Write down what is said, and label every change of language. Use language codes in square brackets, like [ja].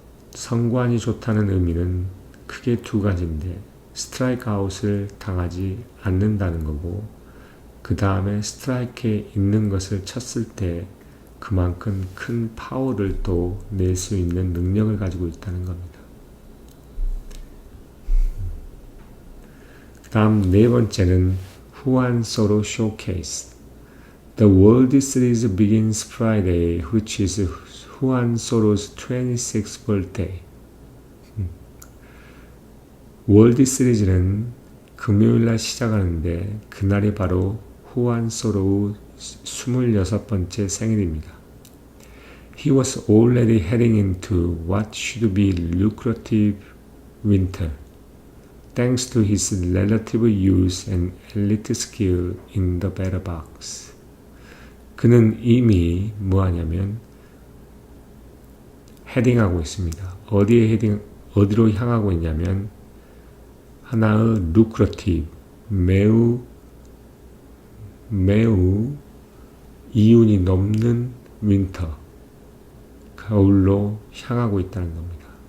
[ko] 성관이 좋다는 의미는 크게 두 가지인데, 스트라이크 아웃을 당하지 않는다는 거고, 그 다음에 스트라이크에 있는 것을 쳤을 때 그만큼 큰 파워를 또 낼 수 있는 능력을 가지고 있다는 겁니다. 그 다음 네 번째는 후안 소로 쇼케이스. [en] The World Series begins Friday, which is Juan Soto's 26th birthday. [ko] 월드 시리즈는 금요일날 시작하는데 그날이 바로 후안 소로의 26번째 생일입니다. [en] He was already heading into what should be lucrative winter, thanks to his relative youth and elite skill in the batter box. [ko] 그는 이미 뭐하냐면 헤딩하고 있습니다. 어디로 향하고 있냐면 하나의 lucrative, 매우 이윤이 넘는 윈터, 겨울로 향하고 있다는 겁니다.